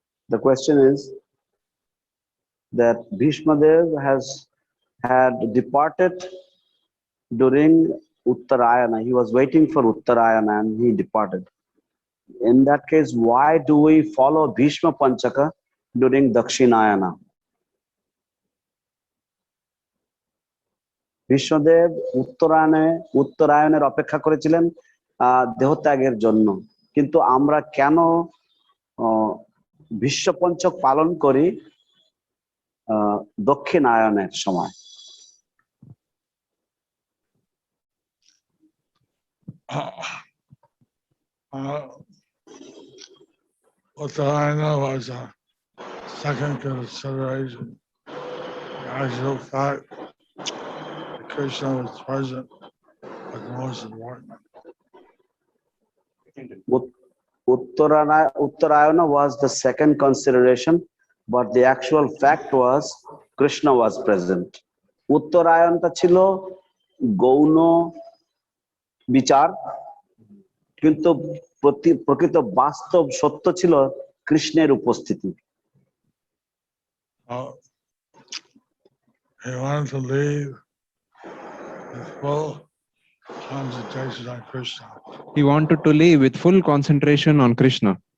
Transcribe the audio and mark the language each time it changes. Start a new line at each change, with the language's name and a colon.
English: The question is that Bhishma Dev had departed during Uttarayana. He was waiting for Uttarayana and he departed. In that case, why do we follow Bhishma Panchaka during Dakshinayana?
Bangla: Bhishmadev উত্তরায়ণের অপেক্ষা করেছিলেন দেহত্যাগের জন্য, কিন্তু আমরা কেন বিশ্বপঞ্চক পালন করি দক্ষিণায়নের সময়?
English: Uttarayana was a second consideration. The actual fact that Krishna was present was the most important. Uttarayana was the second consideration, but the actual fact was Krishna was present.
Bangla: উত্তরায়ণটা ছিল গৌণ বিচার, কিন্তু প্রকৃত বাস্তব সত্য ছিল কৃষ্ণের উপস্থিতি।
English: He wanted to leave with full concentration on Krishna. He wanted to live with full concentration on Krishna.